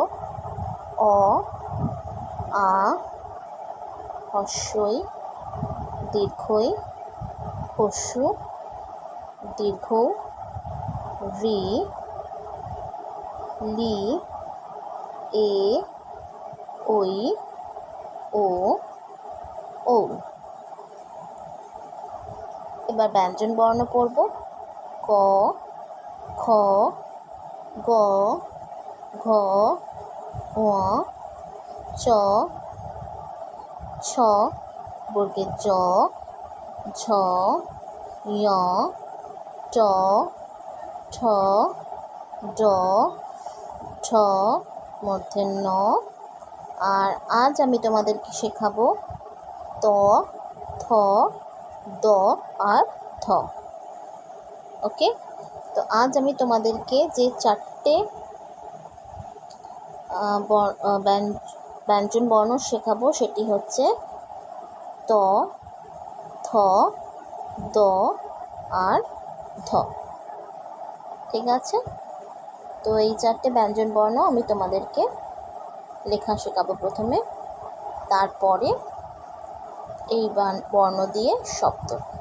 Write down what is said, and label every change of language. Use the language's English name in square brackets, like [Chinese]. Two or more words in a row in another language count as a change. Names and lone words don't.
[Bangla] অ, আ, হস্যই, দীর্ঘই, হস্যু, দীর্ঘ, রি, লি, এ, ওই, ও, ও। এবার ব্যঞ্জন বর্ণ পড়ব। ক, খ, গ, ঘ, ঙ, চ, ছ, বর্গের জ, ঝ, ঞ, ট, ঠ, ড, ঢ, মূর্ধন্য ন। আর আজ আমি তোমাদেরকে শেখাবো ত, থ, দ আর ধ। ওকে, তো আজ আমি তোমাদেরকে যে চারটে ব্যঞ্জন বর্ণ শেখাবো সেটি হচ্ছে ত, থ, দ আর ধ। ঠিক আছে, তো এই চারটে ব্যঞ্জন বর্ণ আমি তোমাদেরকে লেখা শেখাবো প্রথমে, তারপরে এই বর্ণ দিয়ে শব্দ।